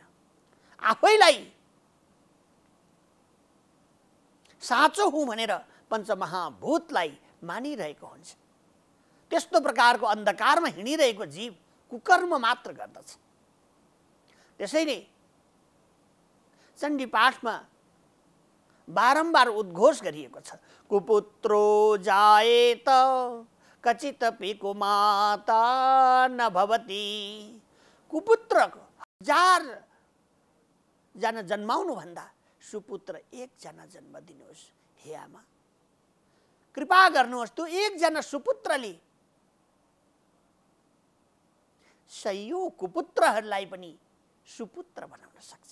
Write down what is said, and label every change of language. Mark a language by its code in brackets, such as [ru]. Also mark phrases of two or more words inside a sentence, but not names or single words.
[ne] आफैलाई साँचो हुँ भनेर पञ्चमहाभूतलाई मानिरहेको हुन्छ। त्यस्तो प्रकारको अन्धकारमा हिँडिरहेको जीव कुकर्म मात्र गर्दछ। त्यसैले चण्डी पाठमा बारम्बार उद्घोष गरिएको छ, [sa] कुपुत्रो जायेत कचितपि कुमाता न भवति। [ne] कुपुत्र 1000 जना जन्माउनु भन्दा सुपुत्र 1 जना जन्म दिनुहोस्। हे आमा, कृपा गर्नुहोस्, त्यो 1 जना सुपुत्रले सयौं कुपुत्रहरूलाई पनि सुपुत्र बनाउन सक्छ।